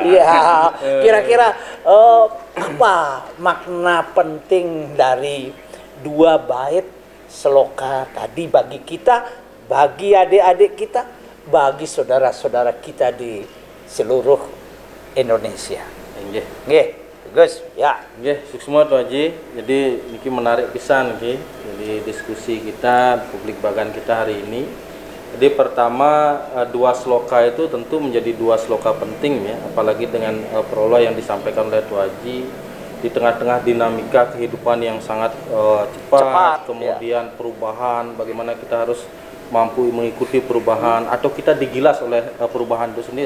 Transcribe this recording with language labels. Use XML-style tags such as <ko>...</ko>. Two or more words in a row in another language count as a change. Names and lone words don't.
<id>Iya, kira-kira apa makna penting dari dua bait seloka tadi bagi kita, bagi adik-adik kita, bagi saudara-saudara kita di seluruh Indonesia? Nggih. Nggih, Gus, ya.</id> <ban>Nggih, suksma Tuh Haji.</ban> <id>Jadi niki menarik</id> <ban>pisan nggih.</ban> <id>Jadi diskusi kita, publik bagan kita hari ini. Jadi pertama dua sloka itu tentu menjadi dua sloka penting ya, apalagi dengan prolog yang disampaikan oleh Tuh Haji di tengah-tengah dinamika kehidupan yang sangat cepat, kemudian perubahan, bagaimana kita harus mampu mengikuti perubahan atau kita digilas oleh perubahan itu sendiri.</id>